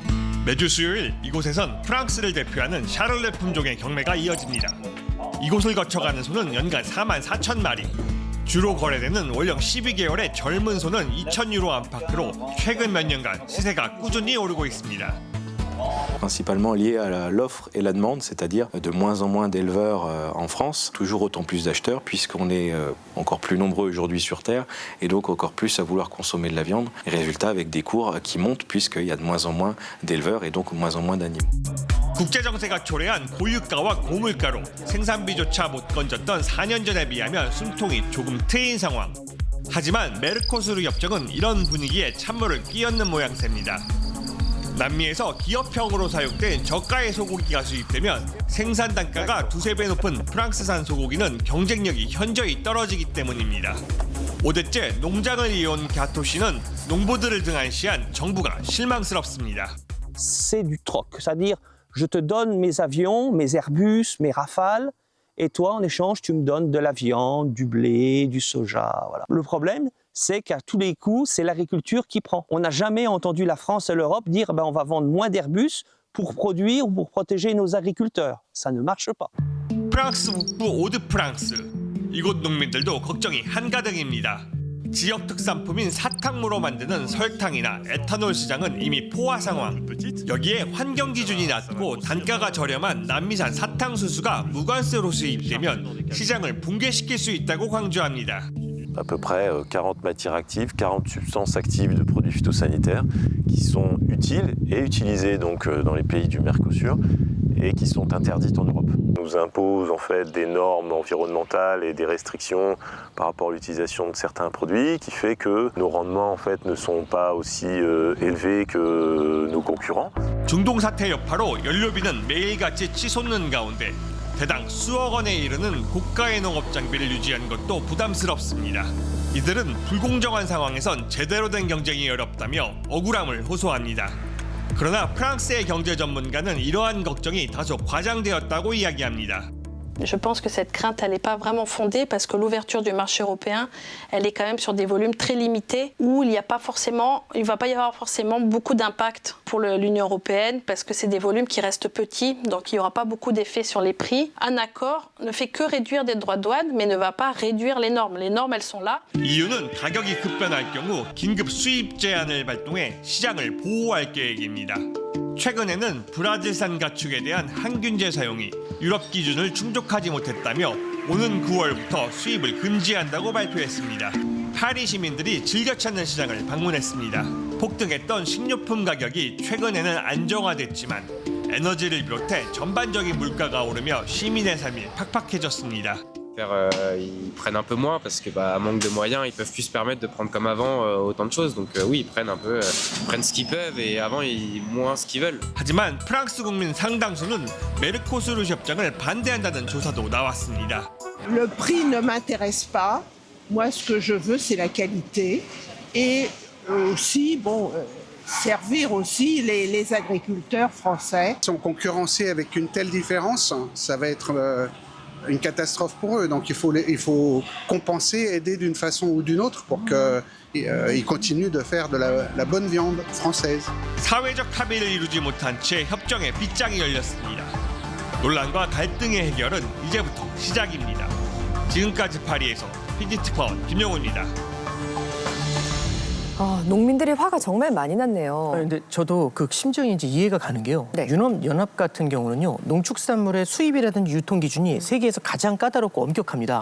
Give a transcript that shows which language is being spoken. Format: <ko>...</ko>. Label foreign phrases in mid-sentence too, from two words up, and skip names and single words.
<ko>매주 수요일 이곳에선 프랑스를 대표하는 샤를레 품종의 경매가 이어집니다. 이곳을 거쳐가는 소는 연간 44,000마리. 주로 거래되는 월령 12개월의 젊은 소는 2,000유로 안팎으로 최근 몇 년간 시세가 꾸준히 오르고 있습니다.</ko> <fr>Principalement lié à l'offre et la demande, c'est-à-dire de moins en moins d'éleveurs en France, toujours autant plus d'acheteurs, puisqu'on est encore plus nombreux aujourd'hui sur Terre, et donc encore plus à vouloir consommer de la viande. Et résultat, avec des cours qui montent, puisqu'il y a de moins en moins d'éleveurs et donc moins en moins d'animaux.</fr> <ko>국제 정세가 초래한 고유가와 고물가로 생산비조차 못 건졌던 4년 전에 비하면 숨통이 조금 트인 상황. 하지만 메르코수르 협정은 이런 분위기에 찬물을 끼얹는 모양새입니다. 남미에서 기업형으로 사육된 저가의 소고기가 수입되면 생산 단가가 2~3배 높은 프랑스산 소고기는 경쟁력이 현저히 떨어지기 때문입니다. 5대째 농장을 이어온 갸토 씨는 농부들을 등한시한 정부가 실망스럽습니다.</ko> <fr>C'est du troc, c'est-à-dire je te donne mes avions, mes Airbus, mes Rafales, et toi en échange tu me donnes de la viande, du blé, du soja. Voilà. Le problème, c'est qu'à tous les coups, c'est l'agriculture qui prend. On n'a jamais entendu la France et l'Europe dire on va vendre moins d'Airbus pour produire ou pour protéger nos agriculteurs. Ça ne marche pas.</fr> <ko>프랑스 북부 오드프랑스. 이곳 농민들도 걱정이 한가득입니다. 지역 특산품인 사탕무로 만드는 설탕이나 에탄올 시장은 이미 포화 상황. 여기에 환경 기준이 낮고 단가가 저렴한 남미산 사탕수수가 무관세로 수입되면 시장을 붕괴시킬 수 있다고 강조합니다.</ko> <fr>À peu près 40 matières actives, 40 substances actives de produits phytosanitaires qui sont utiles et utilisées donc dans les pays du Mercosur et qui sont interdites en Europe. On nous impose en fait des normes environnementales et des restrictions par rapport à l'utilisation de certains produits qui fait que nos rendements en fait ne sont pas aussi élevés que nos concurrents.</fr> <ko>중동 사태 여파로 연료비는 매일같이 치솟는 가운데 대당 수억 원에 이르는 고가의 농업 장비를 유지하는 것도 부담스럽습니다. 이들은 불공정한 상황에선 제대로 된 경쟁이 어렵다며 억울함을 호소합니다. 그러나 프랑스의 경제 전문가는 이러한 걱정이 다소 과장되었다고 이야기합니다.</ko> <fr>Je pense que cette crainte, elle n'est pas vraiment fondée parce que l'ouverture du marché européen, elle est quand même sur des volumes très limités où il va pas y avoir forcément beaucoup d'impact pour l'Union européenne parce que c'est des volumes qui restent petits, donc il n'y aura pas beaucoup d'effet sur les prix. Un accord ne fait que réduire des droits de douane, mais ne va pas réduire les normes. Les normes, elles sont là.</fr> <ko>EU는 가격이 급변할 경우 긴급 수입 제한을 발동해 시장을 보호할 계획입니다. 최근에는 브라질산 가축에 대한 항균제 사용이 유럽 기준을 충족하지 못했다며 오는 9월부터 수입을 금지한다고 발표했습니다. 파리 시민들이 즐겨 찾는 시장을 방문했습니다. 폭등했던 식료품 가격이 최근에는 안정화됐지만 에너지를 비롯해 전반적인 물가가 오르며 시민의 삶이 팍팍해졌습니다.</ko> <fr>Ils prennent un peu moins parce que à manque de moyens, ils peuvent plus se permettre de prendre comme avant autant de choses. Donc oui, ils prennent ce qu'ils peuvent et avant ils moins ce qu'ils veulent.</fr> <ko>하지만 프랑스 국민 상당수는 메르코수르 협정을 반대한다는 조사도 나왔습니다.</ko> <fr>Le prix ne m'intéresse pas. Moi, ce que je veux, c'est la qualité et aussi servir aussi les agriculteurs français. Ils sont concurrencés avec une telle différence, ça va être une catastrophe pour eux. Donc il faut compenser, aider d'une façon ou d'une autre pour qu'ils continuent de faire de la bonne viande française.</fr> <ko>사회적 합의를 이루지 못한 채 협정의 빗장이 열렸습니다. 논란과 갈등의 해결은 이제부터 시작입니다. 지금까지 파리에서 PD특파원 김영우입니다. 농민들의 화가 정말 많이 났네요. 근데 저도 그 심정이 이제 이해가 가는 게요. 유럽연합 같은 경우는요, 농축산물의 수입이라든지 유통 기준이 세계에서 가장 까다롭고 엄격합니다.</ko>